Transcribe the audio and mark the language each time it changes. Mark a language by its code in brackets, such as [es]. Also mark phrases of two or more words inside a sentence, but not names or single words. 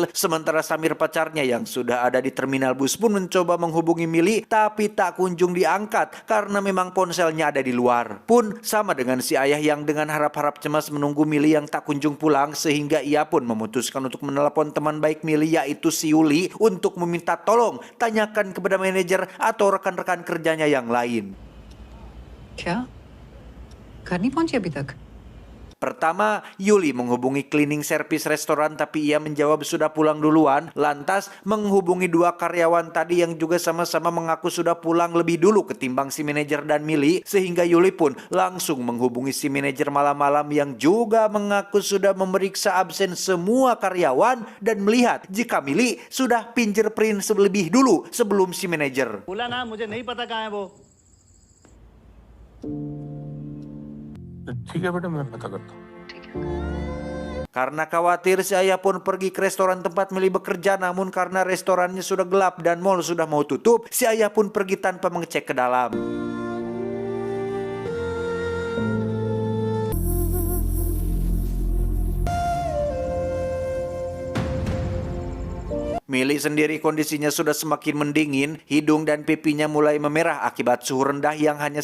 [id] Sementara Samir pacarnya yang sudah ada di terminal bus pun mencoba menghubungi Mili, tapi tak kunjung diangkat karena memang ponselnya ada di luar. Pun sama dengan si ayah yang dengan harap-harap cemas menunggu Mili yang tak kunjung pulang, sehingga ia pun memutuskan untuk menelepon teman baik Mili yaitu si Yuli untuk meminta tolong tanyakan kepada manajer atau rekan-rekan kerjanya yang lain. [hi] क्या घर नहीं पहुंची अभी तक? [id] Pertama, Yuli menghubungi [en] cleaning service [id] restoran tapi ia menjawab sudah pulang duluan. Lantas menghubungi 2 karyawan tadi yang juga sama-sama mengaku sudah pulang lebih dulu ketimbang si manajer dan Mili, sehingga Yuli pun langsung menghubungi si manajer malam-malam yang juga mengaku sudah memeriksa absen semua karyawan dan melihat jika Mili sudah fingerprint lebih dulu sebelum si manajer. [hi] बोला ना मुझे नहीं पता कहाँ है वो. ठीक है बेटा, मैं पता करता हूँ. [id] Karena khawatir, si ayah pun pergi ke restoran tempat Mili bekerja, namun karena restorannya sudah gelap dan mall sudah mau tutup, si ayah pun pergi tanpa mengecek ke dalam. Mili sendiri kondisinya sudah semakin mendingin, hidung dan pipinya mulai memerah akibat suhu rendah yang hanya